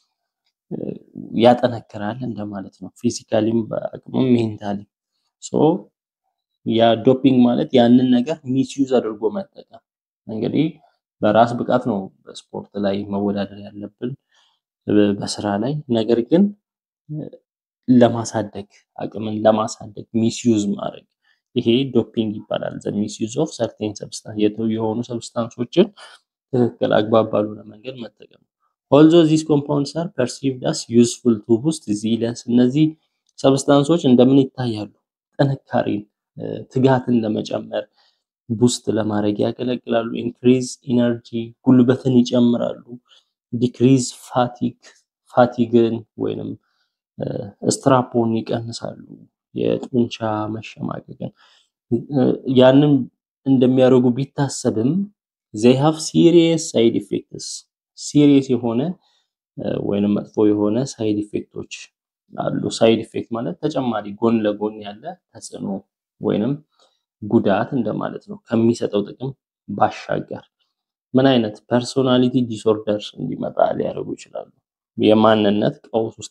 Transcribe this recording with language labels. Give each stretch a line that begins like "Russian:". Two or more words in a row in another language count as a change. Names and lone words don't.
Amharic: ያጠነክራል እንደማለት ነው ፊዚካሊም በአቅምም ሜንታሊ ሶ ያ ዶፒንግ ማለት ያንን ነገር ሚስዩዝ አድርጎ መጠቀም እንግዲህ በራስ ብቃት ነው በስፖርት ላይ መወዳደር ያለብን በስራ ላይ ነገር ግን ለማሳደግ አቅምን ለማሳደግ ሚስዩዝ ማድረግ ይሄ ዶፒንግ ይባላል
English: the misuse of certain substances
Amharic: የሆኑ ሰብስታንሶችን ትክክል አግባብ ባልሆነ መንገድ መጠቀም
English: although these compounds are perceived as useful to boost resilience
Amharic: እነዚህ ሰብስታንሶች እንደምን ይታያሉ ጥንካሬን ትጋትን ለመጨመር ቡስት ለማድረግ ያገለግላሉ
English: increase energy
Amharic: ጉልበትን ይጨምራሉ decrease fatigue ወይንም ስትራፖን ይቀንሳሉ የጡንቻ መሸማቀቅን ያንን እንደሚያደርጉ ቢታሰብም
English: they have serious side effects
Amharic: serious የሆነ ወይንም መጥፎ የሆነ ሳይድ ኢፌክቶች አሉ
English: side effect
Amharic: ማለት ተጨማሪ ጎን ለጎን ያለ ተጽዕኖ ወይንም ጉዳት እንደማለት ነው ከሚሰጠው ጥቅም ባሻገር ምን አይነት
English: personality disorders
Amharic: እንዲመጣ ሊያደርጉ ይችላሉ የማንነት ቀውስ ውስጥ